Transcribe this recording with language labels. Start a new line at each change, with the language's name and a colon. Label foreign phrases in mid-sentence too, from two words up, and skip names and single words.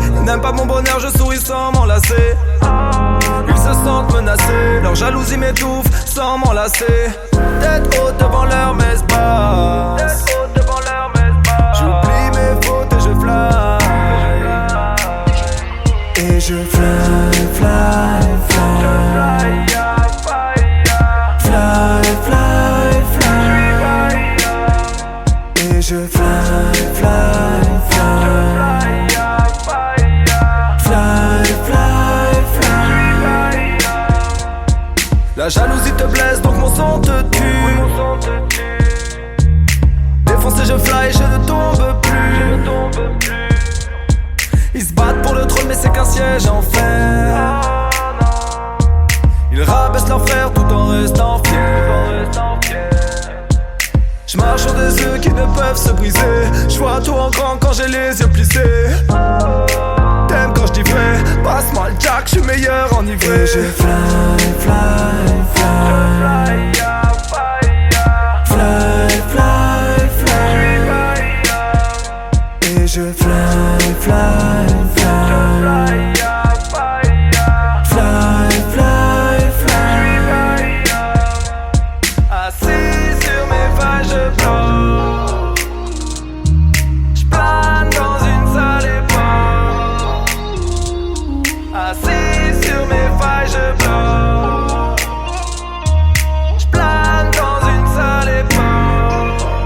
French: Ils n'aiment pas mon bonheur, je souris sans m'enlacer. Ils se sentent menacés, leur jalousie m'étouffe sans m'enlacer. Tête haute devant leur messe basse. J'oublie mes fautes et je fly. Et je
English: fly, fly, fly. Fly, fly, fly.
French: Et je
English: fly, fly, fly. Fly, fly, fly.
French: La jalousie te blesse donc mon son te tue. Défoncé je fly, je ne tombe plus. Ils se battent pour le trône mais c'est qu'un siège en fer. Ils rabaissent leurs frères tout en restant fiers. J'marche sur des œufs qui ne peuvent se briser. J'vois tout en grand quand j'ai les yeux plissés. T'aimes quand j'dis vrai, passe-moi le jack, j'suis meilleur enivré. Et je
English: fly, fly, fly. Fly, fly, fly.
French: Et je
English: fly, fly, fly. Fly, fly, fly.
French: Assis sur mes vagues, je flotte. J'plane dans une salle époque. Assis sur mes vagues, je flotte. J'plane dans une salle époque.